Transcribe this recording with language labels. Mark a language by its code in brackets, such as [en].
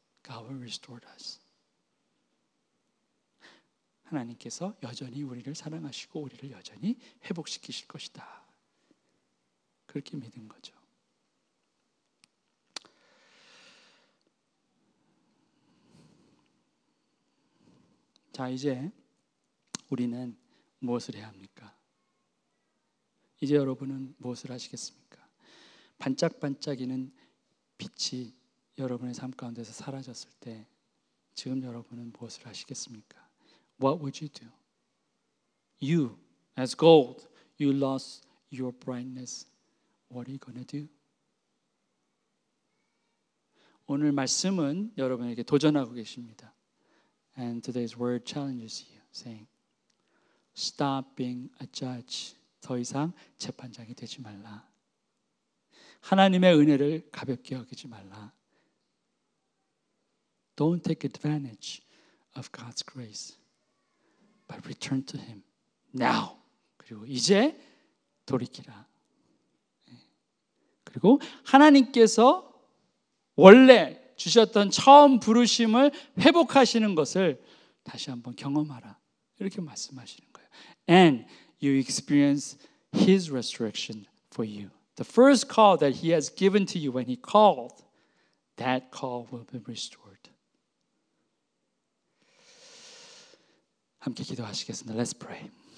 [en] God will restore us. [ko] 하나님께서 여전히 우리를 사랑하시고 우리를 여전히 회복시키실 것이다. 그렇게 믿은 거죠. 자, 이제 우리는 무엇을 해야 합니까? 이제 여러분은 무엇을 하시겠습니까? 반짝반짝이는 빛이 여러분의 삶 가운데서 사라졌을 때 지금 여러분은 무엇을 하시겠습니까? [en] What would you do? You, as gold, you lost your brightness. What are you going to do? [ko] 오늘 말씀은 여러분에게 도전하고 계십니다. [en] And today's word challenges you, saying, stop being a judge. [ko] 더 이상 재판장이 되지 말라. 하나님의 은혜를 가볍게 여기지 말라. [en] Don't take advantage of God's grace, but return to Him now. [ko] 그리고 이제 돌이키라. 그리고 하나님께서 원래 주셨던 처음 부르심을 회복하시는 것을 다시 한번 경험하라. 이렇게 말씀하시는 거예요. [en] And you experience His resurrection for you. The first call that He has given to you when He called, that call will be restored. [ko] 함께 기도하시겠습니다. [en] Let's pray.